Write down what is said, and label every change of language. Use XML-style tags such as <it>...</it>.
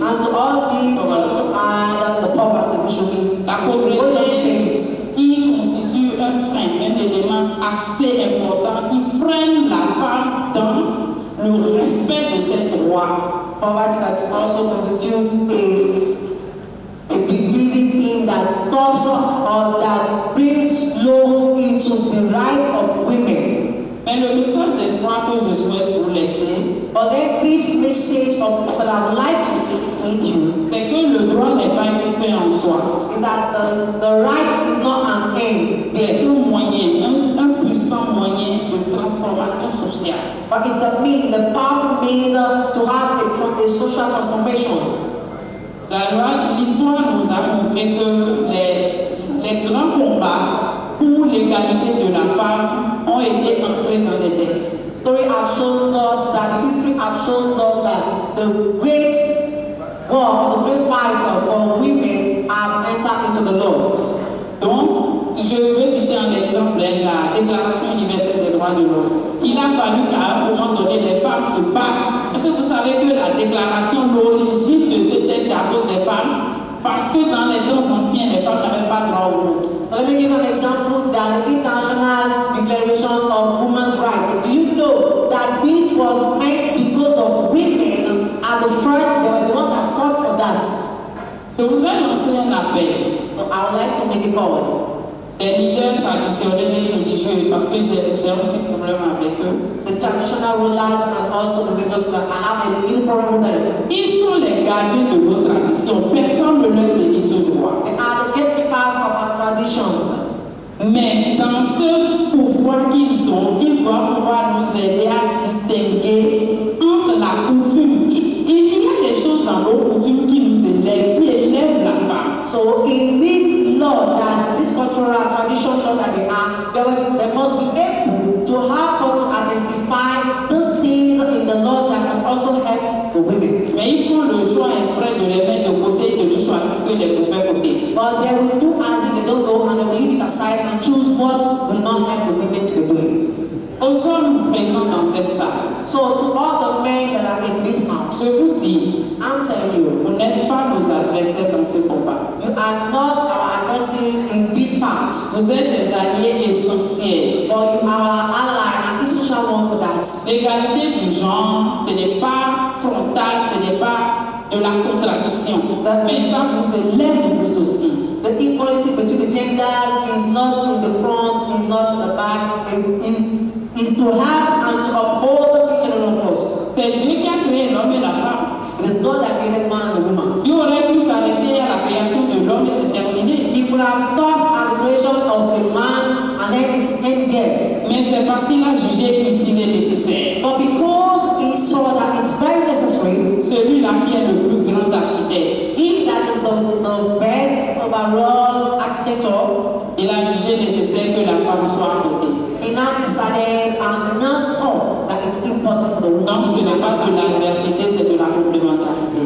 <en>And to all these also add the poverty, we should be</en> <fr>La</fr> <en>willing to</en> <fr>pauvreté</fr> <en>say it.</en> <fr>qui constitue un frein, un élément assez important qui freine la femme dans le respect de ses droits.</fr> <en>Poverty that also constitutes a decreasing thing that stops or that brings low into the rights of women.</en> <fr>Mais le message d'espoir que je souhaite vous laisser,</fr> <en>But then this message of that I would like to give you</en> <fr>c'est que le droit n'est pas une fin en soi.</fr> <en>is that the right is not an end,</en> <fr>C'est un moyen, un puissant moyen de transformation sociale.</fr> <en>but it's a means, a powerful means to have a social transformation.</en> <fr>L'histoire nous a montré que les grands combats pour l'égalité de la femme ont été entrés dans les textes.</fr> <en>Story have shown us that the history have shown us that the great war, the great fight for women have entered into the law.</en> <fr>Donc, je veux citer un exemple, la Déclaration universelle des droits de l'homme. Il a fallu qu'à un moment donné, les femmes se battent. Est-ce que vous savez que la déclaration, l'origine de ce texte, c'est à cause des femmes? Parce que dans les temps anciens, les femmes n'avaient pas droit au vote.</fr> <en>So let me give you an example that the International Declaration of Women's Rights. Do you know that this was made because of women at the first, they were the ones that fought for that.</en> <fr>Je voudrais lancer un appel.</fr> <en>So I would like to make a call.</en> <fr>Les leaders traditionnels et religieux, parce que j'ai un petit problème avec eux.</fr> <en>The traditional rulers and also the religious rulers, I have a little problem with them.</en> <fr>Ils sont les gardiens de nos traditions. Personne ne leur dénie ce droit.</fr> <en>They are the gatekeepers of our traditions.</en> <fr>Mais dans ce pouvoir qu'ils ont, ils doivent pouvoir nous aider à distinguer entre la coutume. Il y a des choses dans nos coutumes qui nous élèvent, qui élèvent la femme.</fr> <en>So in this law, that this cultural tradition law that they must be able to help us to identify those things in the law that can also help the women.</en> <fr>Mais ils font le choix exprès de les mettre de côté et de ne choisir que les mauvais côtés.</fr> <en>But they will do as if they don't know and they will leave it aside and choose what will not help the women to be doing.</en> <fr>Aux hommes présents dans cette salle,</fr> <en>So to all the men that are in this house,</en> <fr>je vous dis,</fr> <en>I'm telling you,</en> <fr>vous n'êtes pas nos adversaires dans ce combat.</fr> <en>you are not our adversary in this fight.</en> <fr>Vous êtes des alliés essentiels.</fr> <en>But you are our ally and essential one for that.</en> <fr>L'égalité du genre, ce n'est pas frontal, ce n'est pas de la contradiction. Mais ça vous élève vous aussi.</fr> <en>The equality between the genders is not in the front, is not in the back, is to have and to uphold each and every of us.</en> <fr>C'est Dieu qui a créé l'homme et la femme.</fr> <en>It is God that created man and woman.</en> <fr>Dieu aurait pu s'arrêter à la création de l'homme et c'est terminé.</fr> <en>He could have stopped at the creation of a man and then it's ended.</en> <fr>Mais c'est parce qu'il a jugé utile et nécessaire.</fr> <en>But because he saw that it's very necessary,</en> <fr>Celui-là qui est le plus grand architecte,</fr> <en>he that is the best overall architecture,</en> <fr>il a jugé nécessaire que la femme soit à côté.</fr> <en>he now decided and now saw that it's important for the woman</en> <fr>Donc</fr> <en>to</en> <fr>ce</fr> <en>be</en> <fr>n'est pas de l'adversité, c'est de la complémentarité.</fr>